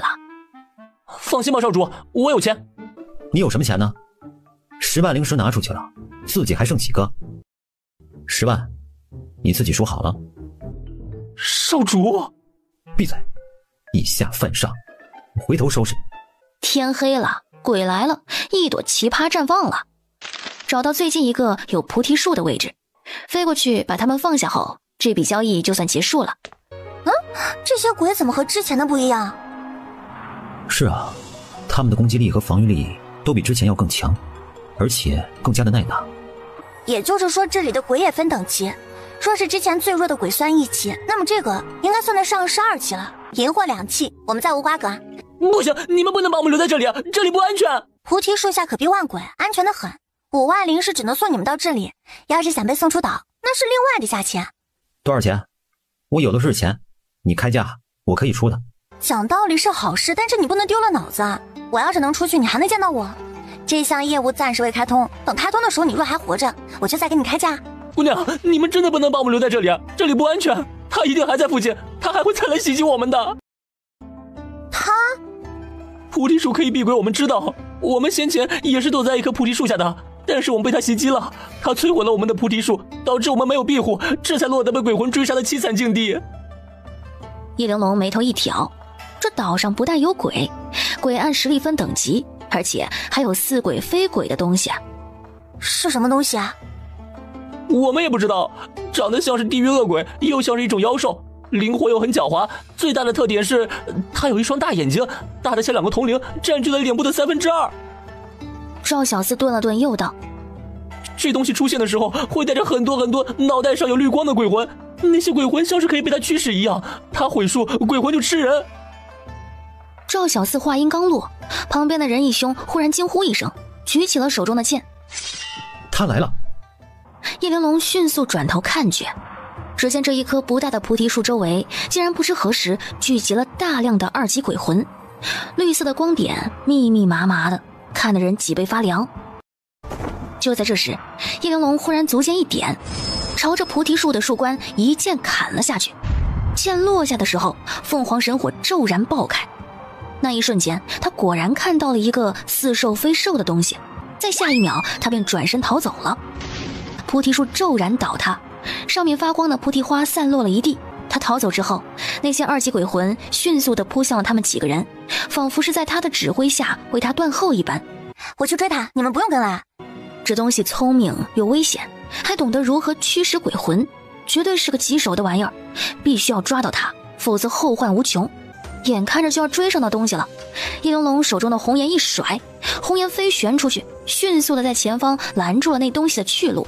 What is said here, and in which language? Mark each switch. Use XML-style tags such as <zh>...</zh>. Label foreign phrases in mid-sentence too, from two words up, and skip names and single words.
<zh>放心吧，少主，我有錢。你有什麼錢呢？10萬靈石拿出去了，自己還剩幾個？10萬，你自己數好了。少主，閉嘴！以下犯上，我回頭收拾你。天黑了，鬼來了，一朵奇葩綻放了。找到最近一個有菩提樹的位置，飛過去把他們放下後，這筆交易就算結束了。這些鬼怎麼和之前的不一樣？是啊，他們的攻擊力和防禦力都比之前要更強，而且更加的耐打。也就是說，這裡的鬼也分等級。若是之前最弱的鬼算1期，那麼這個應該算得上是2期了。銀貨2期，我們再無瓜葛。不行，你們不能把我們留在這裡啊，這裡不安全。菩提樹下可避萬鬼，安全得很。5萬靈石只能送你們到這裡，要是想被送出島，那是另外的價錢。多少錢？我有的是錢，你開價我可以出的。講道理是好事，但是你不能丟了腦子啊！我要是能出去，你還能見到我。這項業務暫時未開通，等開通的時候，你若還活着，我就再給你開價。姑娘，你們真的不能把我們留在這裡啊！這裡不安全，他一定還在附近，他還會再來襲擊我們的。他？菩提樹可以避鬼，我們知道，我們先前也是躲在一棵菩提樹下的，但是我們被他襲擊了，他摧毀了我們的菩提樹，導致我們沒有庇護，這才落得被鬼魂追殺的淒慘境地。葉玲瓏眉頭一挑，這島上不但有鬼，鬼按實力分等級，而且還有似鬼非鬼的東西啊。是什麼東西啊？我們也不知道，長得像是地獄惡鬼，又像是一種妖獸，靈活又很狡猾。最大的特點是，它有一雙大眼睛，大的像2個铜铃，佔據了臉部的2/3。趙小四頓了頓，又道：“ 這東西出現的時候，會帶着很多腦袋上有綠光的鬼魂，那些鬼魂像是可以被它驅使一樣，它毀樹，鬼魂就吃人。” 趙小四話音刚落，旁邊的任義兄忽然驚呼一聲，舉起了手中的劍。他來了。葉玲瓏迅速轉頭看去，只見這一棵不大的菩提樹周圍竟然不知何時聚集了大量的2級鬼魂，綠色的光點密密麻麻的，看得人脊背發涼。就在這時，葉玲瓏忽然足尖一點，朝着菩提樹的樹冠一劍砍了下去。劍落下的時候，鳳凰神火骤然爆開，那一瞬間他果然看到了一個似獸非獸的東西，在下一秒他便轉身逃走了。菩提树骤然倒塌，上面發光的菩提花散落了一地。他逃走之後，那些2級鬼魂迅速地撲向了他們幾個人，仿佛是在他的指揮下為他斷後一般。我去追他，你們不用跟來。這東西聰明又危險，還懂得如何驅使鬼魂，絕對是個棘手的玩意兒，必須要抓到他，否則後患無窮。眼看着就要追上那東西了，葉玲瓏手中的紅顏一甩，紅顏飞旋出去，迅速地在前方攔住了那東西的去路。</zh>